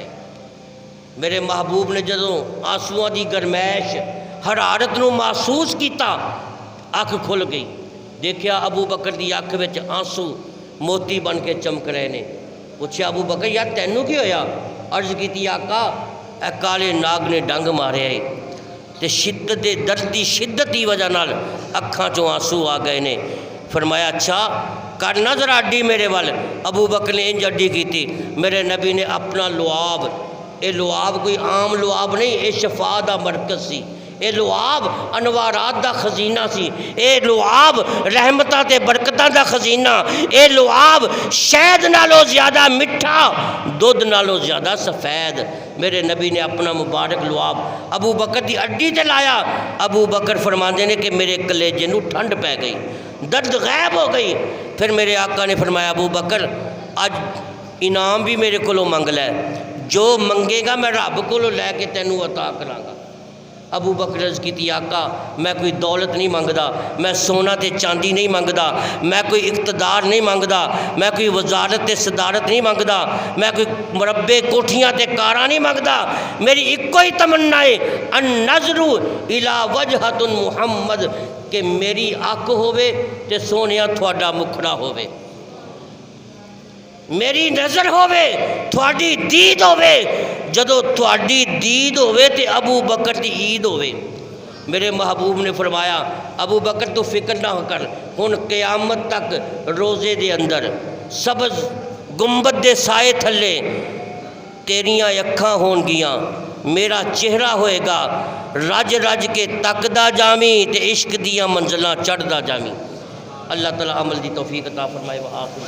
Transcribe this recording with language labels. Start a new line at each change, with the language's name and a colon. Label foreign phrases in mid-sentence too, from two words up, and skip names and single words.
Punjabi: میرے محبوب نے جدوں آنسواں دی گرمائش حرارت نو محسوس کیتا، اکھ کھل گئی، دیکھیا ابو بکر دی اکھ وچ آنسو موتی بن کے چمک رہے نے۔ پوچھا ابو بکر یار تینوں کی ہویا؟ عرض کیتی آقا اے کالے ناگ نے ڈنگ مارے ہے تے شدت درد دی شدت دی وجہ نال اکھاں چوں آنسو آ گئے نے۔ فرمایا اچھا کر نظر اڈی میرے وال۔ ابو بکر نے انج اڈی کیتی، میرے نبی نے اپنا لعاب، اے لعاب کوئی عام لعاب نہیں، اے شفا دا مرکز سی، اے لعاب انوارات دا خزینہ سی، اے لعاب رحمتاں تے برکتاں دا خزینہ، اے لعاب شہد نالوں زیادہ مٹھا، دودھ نالوں زیادہ سفید۔ میرے نبی نے اپنا مبارک لعاب ابو بکر دی اڈی تے لایا۔ ابو بکر فرماندے نے کہ میرے کلیجے نو ٹھنڈ پہ گئی، درد غائب ہو گئی۔ پھر میرے آقا نے فرمایا ابو بکر اج انعام بھی میرے کولوں منگ لے، جو منگے گا میں رب کولوں لے کے تینوں عطا کراں گا۔ ابو بکر عرض کیتی آقا میں کوئی دولت نہیں منگدا، میں سونا تے چاندی نہیں منگدا، میں کوئی اقتدار نہیں منگدا، میں کوئی وزارت تے صدارت نہیں منگدا، میں کوئی مربے کوٹھیاں تے کاراں نہیں منگدا، میری ایک ہی تمنا ہے
Arabic: النظر الی وجہۃ محمد،
Punjabi: کہ میری اکھ ہووے تے سونیا تھوڑا مکھڑا ہووے، میری نظر ہووے تھوڑی دید ہووے، جدو تھوڑی دید ہووے تے ابو بکر دی عید ہووے۔ میرے محبوب نے فرمایا ابو بکر تو فکر نہ کر، ہن قیامت تک روزے دے اندر سبز گنبد دے سائے تھلے تیریاں اکھاں ہون گیاں، میرا چہرہ ہوئے گا رج رج کے تکدا جامی تے عشق دیاں منزلاں چڑھدا جامی۔ اللہ تعالیٰ عمل دی توفیق عطا فرمائے۔ وآخر